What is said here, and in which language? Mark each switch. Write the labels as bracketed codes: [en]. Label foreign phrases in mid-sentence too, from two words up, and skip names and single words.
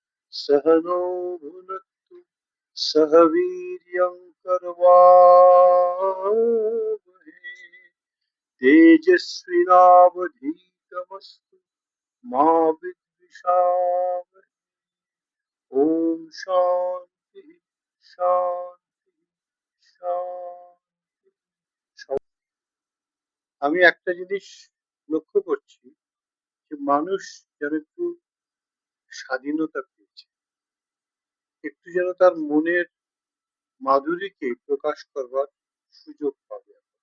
[sa] सहनो भुनक्तु सह वीर्यं करवावहै तेजस्विनावधीतमस्तु मा विद्विषावहै। ओम शांति शांति শান্তি। [bn] আমি একটা জিনিস লক্ষ্য করছি যে মানুষ যেন একটু স্বাধীনতা পেয়েছে, একটু যেন তার মনের মাধুরীকে প্রকাশ করবার সুযোগ পাবে।